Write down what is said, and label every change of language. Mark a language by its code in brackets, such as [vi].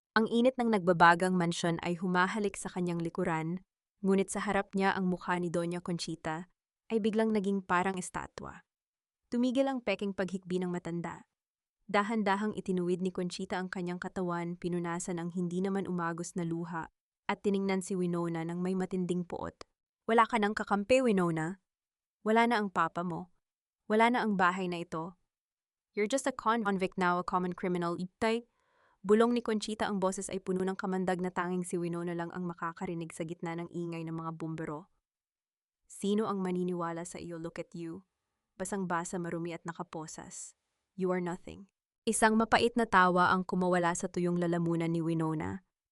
[tl] Ang init ng nagbabagang mansyon ay humahalik sa kanyang likuran, ngunit sa harap niya ang mukha ni Doña Conchita ay biglang naging parang estatwa. Tumigil ang peking paghikbi ng matanda. Dahan-dahang itinuwid ni Conchita ang kanyang katawan, pinunasan ang hindi naman umagos na luha, at tiningnan si Winona ng may matinding puot. Wala ka nang kakampi, Winona. Wala na ang papa mo. Wala na ang bahay na ito. [en] You're just a convict now, a common criminal. [tl] Itay, bulong ni Conchita, ang boses ay puno ng kamandag na tanging si Winona lang ang makakarinig sa gitna ng ingay ng mga bumbero. Sino ang maniniwala sa iyo? [en] Look at you. [tl] Basang-basa, marumi at nakaposas. [en] You are nothing. [tl] Isang mapait na tawa ang kumawala sa tuyong lalamunan ni Winona.